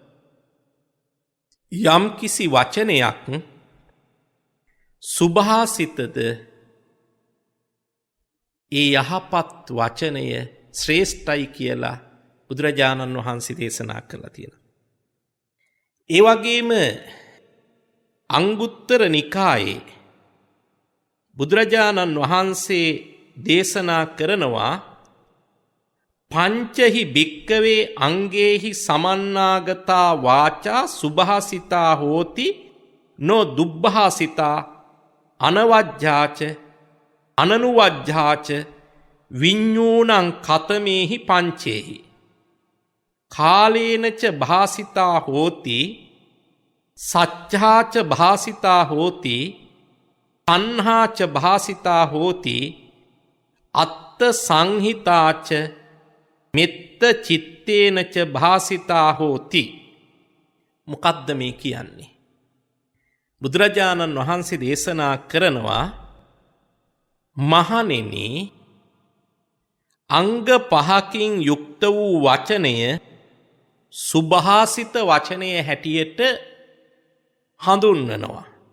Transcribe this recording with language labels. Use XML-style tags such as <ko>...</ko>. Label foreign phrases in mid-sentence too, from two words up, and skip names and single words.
<si>යම් කිසි වචනයක් සුභාසිතද ඒ යහපත් වචනය ශ්‍රේෂ්ඨයි කියලා බුදුරජාණන් වහන්සේ දේශනා කළා තියෙනවා. ඒ වගේම අංගුත්තර නිකායේ බුදුරජාණන් වහන්සේ දේශනා කරනවා පංචහි</si> <pi>භික්කවේ අංගේහි සමන්නාගතා වාචා සුභාසිතා හෝති නෝ දුබ්බහාසිතා අනවජ්ජාච අනනුවජ්ජාච විඤ්ඤූණං කතමේහි පංචේහි කාලේනච භාසිතා හෝති සච්ඡාච භාසිතා හෝති තණ්හාච භාසිතා හෝති අත්ත සංහිතාච මෙත්ත චිත්තේනච භාසිතා හෝති.</pi> <si>මොකද්ද මේ කියන්නේ? බුදුරජාණන් වහන්සේ දේශනා කරනවා මහණෙනි අංග 5කින් යුක්ත වූ වචනය සුභාසිත වචනය හැටියට හඳුන්වනවා.</si>